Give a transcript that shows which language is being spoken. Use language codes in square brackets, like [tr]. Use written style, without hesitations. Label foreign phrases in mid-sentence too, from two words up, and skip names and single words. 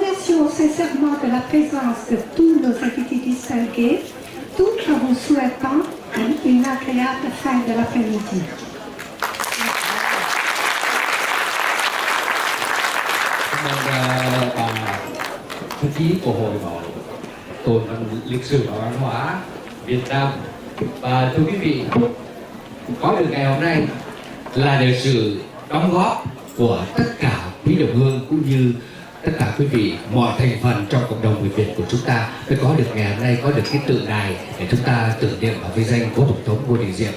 [fr] remercions sincèrement de la présence de tous nos invités distingués, tout en vous souhaitant une agréable fin de l'après-midi. [vi] Thư ký của Hội Bảo tồn lịch sử và văn hóa Việt Nam. Và thưa quý vị, có được ngày hôm nay là được sự đóng góp của tất cả quý đồng hương cũng như tất cả quý vị, mọi thành phần trong cộng đồng người Việt của chúng ta mới có được ngày hôm nay, có được cái tượng đài để chúng ta tưởng niệm và vinh danh cố Tổng thống Ngô Đình Diệm.